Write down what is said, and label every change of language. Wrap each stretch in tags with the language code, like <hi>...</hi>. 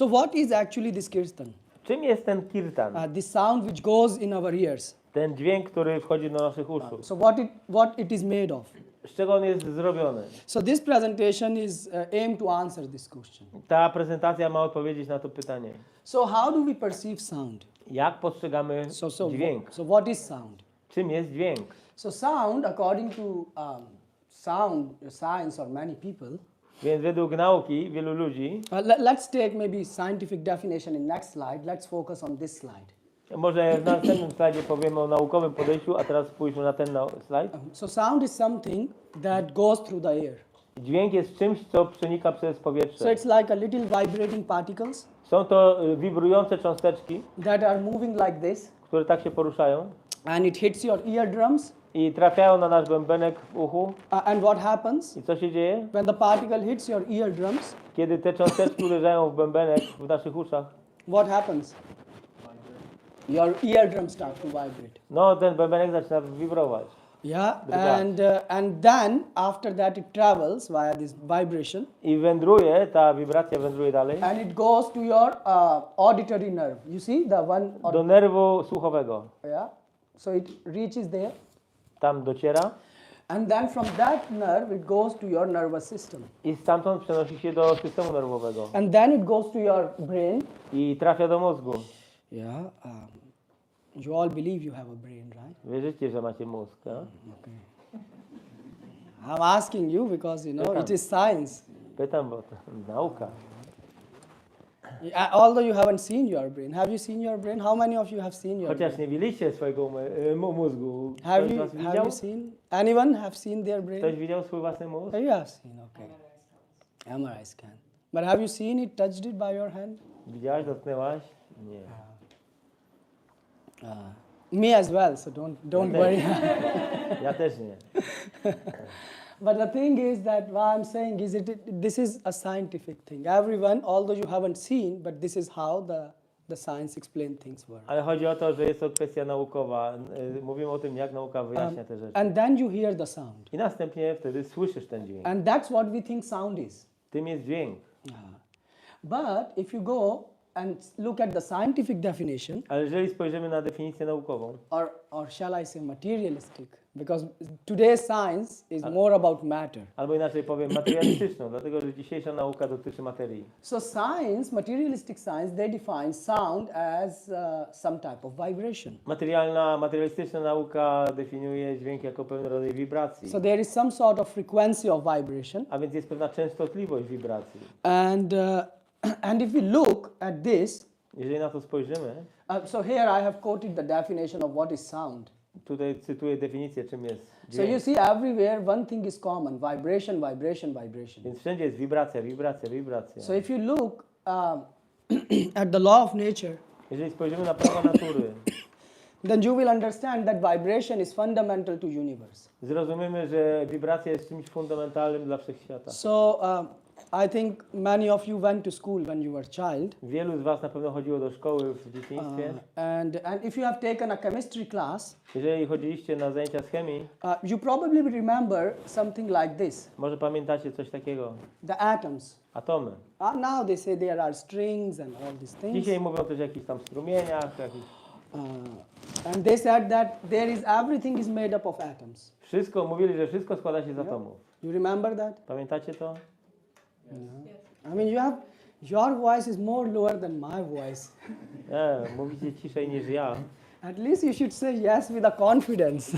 <en>So what is actually this kirtan?</en> <pl>Czym jest ten kirtan?</pl> <en>This sound which goes in our ears.</en> <pl>Ten dźwięk, który wchodzi do naszych uszu.</pl> <en>So what it is made of?</en> <pl>Z czego on jest zrobiony?</pl> <en>So this presentation is aimed to answer this question.</en> <pl>Ta prezentacja ma odpowiedzieć na to pytanie.</pl> <en>So how do we perceive sound?</en> <pl>Jak postrzegamy dźwięk?</pl> <en>So what is sound?</en> <pl>Czym jest dźwięk?</pl> <en>So sound, according to sound science or many people,</en> <pl>Więc według nauki wielu ludzi,</pl> <en>let's take maybe scientific definition in next slide. Let's focus on this slide.</en> <pl>może w następnym slajdzie powiemy o naukowym podejściu, a teraz spójrzmy na ten slajd.</pl> <en>So sound is something that goes through the air.</en> <pl>Dźwięk jest czymś, co przenika przez</pl> <en>So</en> <pl>powietrze.</pl> <en>it's like a little vibrating particles</en> <pl>Są to wibrujące cząsteczki,</pl> <en>that are moving like this,</en> <pl>które tak się poruszają</pl> <en>and it hits your eardrums.</en> <pl>i trafiają na nasz bębenek w uchu.</pl> <en>And what happens</en> <pl>I co się dzieje?</pl> <en>when the particle hits your eardrums?</en> <pl>Kiedy te cząsteczki uderzają w bębenek w naszych uszach,</pl> <en>What happens? Your eardrums start to vibrate.</en> <pl>no ten bębenek zaczyna wibrować.</pl> <en>Yeah,</en> <pl>Drga.</pl> <en>and then after that it travels via this vibration,</en> <pl>I wędruje, ta wibracja wędruje dalej</pl> <en>and it goes to your auditory nerve. You see the one?</en> <pl>do nerwu słuchowego.</pl> <en>Yeah. So it reaches there,</en> <pl>Tam dociera</pl> <en>and then from that nerve it goes to your nervous system,</en> <pl>i stamtąd przenosi się do systemu nerwowego</pl> <en>and then it goes to your brain.</en> <pl>i trafia do mózgu.</pl> <en>Yeah. You all believe you have a brain, right?</en> <pl>Wierzycie, że macie mózg, a?</pl> <en>Okay. I'm asking you because it is science.</en> <pl>Pytam, bo to nauka.</pl> <en>Although you haven't seen your brain, have you seen your brain? How many of you have seen your</en> <pl>Chociaż</pl> <en>brain?</en> <pl>nie widzieliście swojego mózgu.</pl> <en>Have</en> <pl>Ktoś z was</pl> <en>you</en> <pl>widział?</pl> <en>seen? Anyone have seen their brain?</en> <pl>Ktoś widział swój własny mózg?</pl> <en>You have seen, okay. MRI scan. But have you seen it, touched it by your hand?</en> <pl>Widziałaś, dotknęłaś? Nie.</pl> <en>Me as well, so don't worry.</en> <pl>Ja też nie.</pl> <en>But the thing is that what I'm saying is this is a scientific thing. Everyone, although you haven't seen, but this is how the science explain things work.</en> <pl>Ale chodzi o to, że jest to kwestia naukowa. Mówimy o tym, jak nauka wyjaśnia te rzeczy.</pl> <en>And then you hear the sound.</en> <pl>I następnie wtedy słyszysz ten dźwięk.</pl> <en>And that's what we think sound is.</en> <pl>Tym jest dźwięk.</pl> <en>But if you go and look at the scientific definition,</en> <pl>Ale jeżeli spojrzymy na definicję naukową,</pl> <en>or shall I say materialistic Because today's science is more about matter.</en> <pl>Albo inaczej powiem, materialistyczną, dlatego że dzisiejsza nauka dotyczy materii.</pl> <en>So science, materialistic science, they define sound as some type of vibration.</en> <pl>Materialistyczna nauka definiuje dźwięk jako pewien rodzaj wibracji.</pl> <en>So there is some sort of frequency of vibration.</en> <pl>A więc jest pewna częstotliwość wibracji.</pl> <en>And if we look at this,</en> <pl>Jeżeli na to spojrzymy,</pl> <en>so here I have quoted the definition of what is sound.</en> <pl>tutaj cytuję definicję, czym jest</pl> <en>So you</en> <pl>dźwięk.</pl> <en>see everywhere one thing is common, vibration, vibration, vibration.</en> <pl>Więc wszędzie jest wibracja, wibracja, wibracja.</pl> <en>So if you look at the law of nature,</en> <pl>Jeżeli spojrzymy na prawa natury,</pl> <en>then you will understand that vibration is fundamental to universe.</en> <pl>zrozumiemy, że wibracja jest czymś fundamentalnym dla wszechświata.</pl> <en>So I think many of you went to school when you were a child.</en> <pl>Wielu z was na pewno chodziło do szkoły w dzieciństwie.</pl> <en>And if you have taken a chemistry class,</en> <pl>Jeżeli chodziliście na zajęcia z chemii,</pl> <en>you probably remember something like this,</en> <pl>może pamiętacie coś takiego.</pl> <en>the atoms.</en> <pl>Atomy.</pl> <en>Now they say there are strings and all these things.</en> <pl>Dzisiaj mówią też o jakichś tam strumieniach,</pl> <en>And they said that everything is made up of atoms.</en> <pl>mówili, że wszystko składa się z atomów.</pl> <en>You remember that?</en> <pl>Pamiętacie to?</pl> <en>I mean, your voice is more lower than my voice.</en> <pl>Nie, mówicie ciszej niż ja.</pl> <en>At least you should say yes with a confidence.</en>